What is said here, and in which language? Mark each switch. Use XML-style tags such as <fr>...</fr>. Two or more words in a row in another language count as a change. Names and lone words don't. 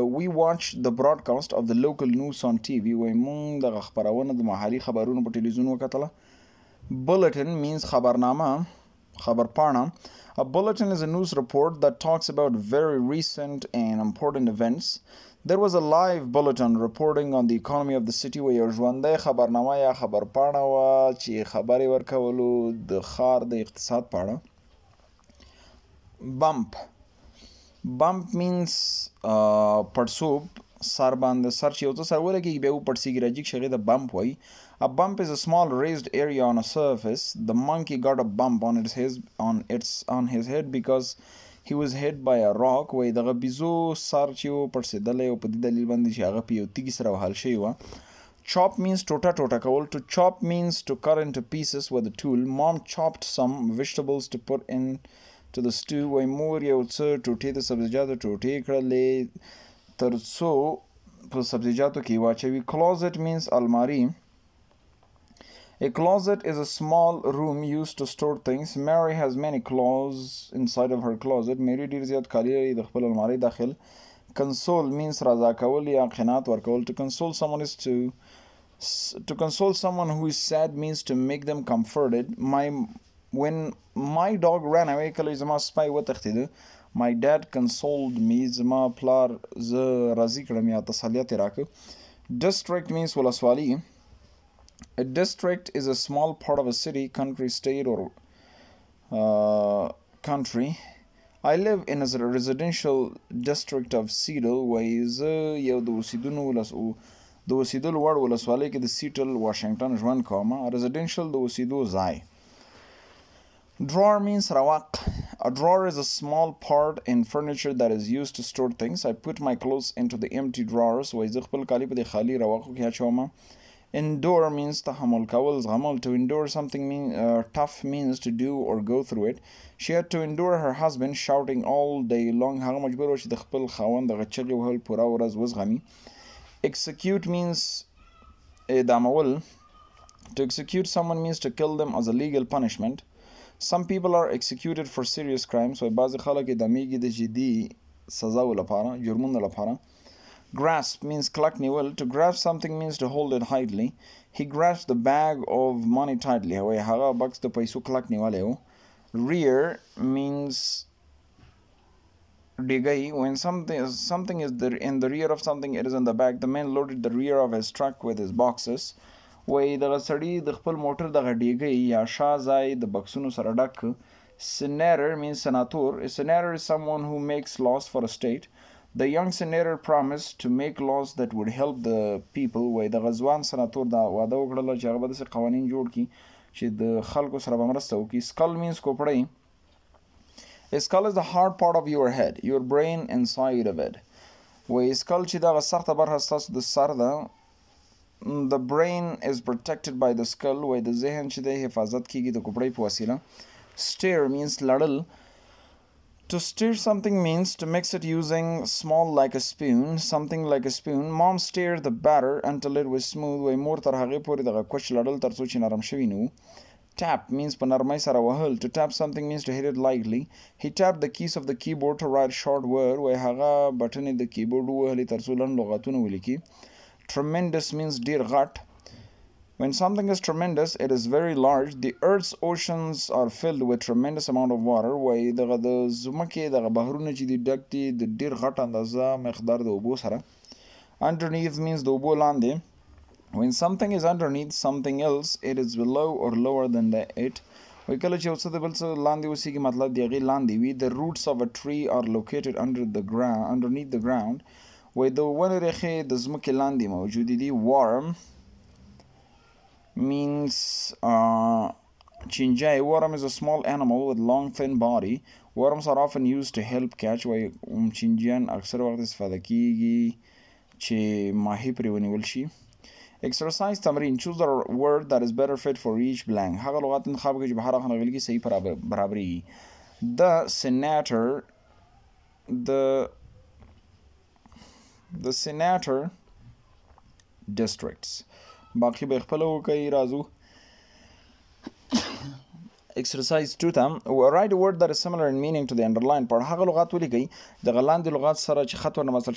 <en>We watch the broadcast of the local news on TV.</en> <ps>وایي موږ د خپراوونه د محلي خبرونو په تلویزیون وکتله.</ps> <en>Bulletin means</en> <ps>خبرنامه، خبرپاڼه.</ps> <en>A bulletin is a news report that talks about very recent and important events. There was a live bulletin reporting on the economy of the city where</en> <ps>ژوندۍ خبرنامه یا خبرپاڼه وه چې خبرې ورکولو د ښار د اقتصاد په اړه.</ps> <en>Bump means</en> <ps>پړسوب سر باندې سر چې یو څه سر ولګېږي بیا وپړسېږي راجیږي هغې ته bump وایي.</ps> <en>A bump is a small raised area on a surface. The monkey got a bump on his head because he was hit by a rock.</en> <ps>وایي دغه بیزو سر چې و پړسېدلی او په دې دلیل باندې چې هغه په یو تیږي سره وهل شوی وه.</ps> <en>Chop means</en> <ps>ټوټه کول.</ps> <en>To chop means to cut into pieces with a tool. Mom chopped some vegetables to put into the stew.</en> <ps>وایي مور یو څه ټوټې د سبزیجاتو ټوټې کړلې تر څو په سبزیجاتو کې واچوي.</ps> <en>Closet means الماري. A closet is a small room used to store things. Mary has many clothes inside of her closet.</en> <ps>Mary ډېر زیات کالي لري د خپل المارۍ داخل.</ps> <en>Console means</en> <ps>رضا کول یا قناعت ورکول.</ps> <en>To console someone is to console someone who is sad means to make them comforted. When my dog ran away</en> <ps>کله زما سپی وتښتېده.</ps> <en>My dad consoled me.</en> <ps>زما پلار زه راضي کړم یا تسلیت یې راکړ.</ps> <en>District means ولسوالي. A district is a small part of a city, country, state, or country. I live in a residential district of Seattle, where</en> <ps>یو د اوسېدلو وړ ولسوالۍ کې د سیټل واشنګټن ژوند کوم. Residential د اوسېدو ځای.</ps> <en>Drawer means rawak. A drawer is a small part in furniture that is used to store things. I put my clothes into the empty drawers.</en> <ps>وایي زه خپل کالي په دې خالي راواقو کې اچوم.</ps> <en>Endure means</en> <ps>تحمل کول زغمل.</ps> <en>To endure something tough means to do or go through it. She had to endure her husband shouting all day long.</en> <ps>هغه مجبور و چې د خپل خاوند دغه چغې وهل پوره ورځ وزغمي.</ps> <en>Execute means اعدامول. To execute someone means to kill them as a legal punishment. Some people are executed for serious crimes.</en> <ps>So بعضې خلک اعدامیږي د جدي سزاو لپاره جرمونو لپاره.</ps> <en>Grasp means</en> <ps>کلک نیول.</ps> <en>To grasp something means to hold it tightly. He grasped the bag of money tightly.</en> <ps>وایي هغه بکس د پیسو کلک نیولی و.</ps> <en>Rear means ډیګی. When something is in the rear of something, it is in the back. The man loaded the rear of his truck with his boxes.</en> <ps>وایي دغه سړي د خپل موټر دغه ډیګی یا شا ځای د بکسونو سره ډک.</ps> <en>Senator means senator. A senator is someone who makes laws for a state. The young senator promised to make laws that would help the people.</en> <ps>وایي دغه ځوان سناتور دا واده وکړله چې هغه به داسې قوانین جوړ کړي چې د خلکو سره به مرسته وکړي.</ps> <en>Skull means کوپړۍ. A skull is the hard part of your head, your brain inside of it.</en> <ps>وایي skull چې دغه سخته برخه ستاسو د سر ده.</ps> <en>The brain is protected by the skull.</en> <ps>وایي د ذهن چې دی حفاظت کیږي د کوپړۍ په وسیله.</ps> <en>Stir means لړل. To stir something means to mix it using small like a spoon, something like a spoon. Mom stirred the batter until it was smooth.</en> <ps>وایي مور تر هغې پورې دغه کوچ لړل تر څو چې نرم شوي نه و.</ps> <en>Tap means</en> <ps>په نرمۍ سره وهل.</ps> <en>To tap something means to hit it lightly. He tapped the keys of the keyboard to write short word.</en> <ps>وایي هغه بټنې د کیبورډ ووهلې تر څو لنډ لغتونه ولیکي.</ps> <en>Tremendous means</en> <ps>ډېر غټ.</ps> <en>When something is tremendous, it is very large. The earth's oceans are filled with tremendous amount of water.</en> <ps>وایي دغه د ځمکې دغه بحرونه چې دي ډک دي د ډېر غټ اندازه مقدار د اوبو سره.</ps> <en>Underneath means</en> <ps>د اوبو لاندې.</ps> <en>When something is underneath something else, it is below or lower than it.</en> <ps>وایي کله چې یو څه د بل څه لاندې اوسېږي مطلب د هغې لاندې وي.</ps> <en>The roots of a tree are located underneath the ground.</en> <ps>وایي د ونې ریښې د ځمکې لاندې موجودې دي.</ps> <en>Worm means chinjay. Worm is a small animal with long thin body. Worms are often used to help catch.</en> <ps>وایي چینجیان اکثر وخت استفاده کیږي چې ماهي پرې ونیول شي. exercise تمرین</ps> <en>choose the word that is better fit for each blank</en> <ps>هغه لغات انتخاب کړئ چې په هر هغه نغلي کې صحیح برابرېږي</ps> <en>the senator districts</en> <ps>باقي به خپل وکړئ راځو exercise 2 ته</ps> <en>write a word that is similar in meaning to the underlined part</en> <ps>هغه لغات ولیکئ د لاندې لغات سره چې خط ورنه مسل</ps>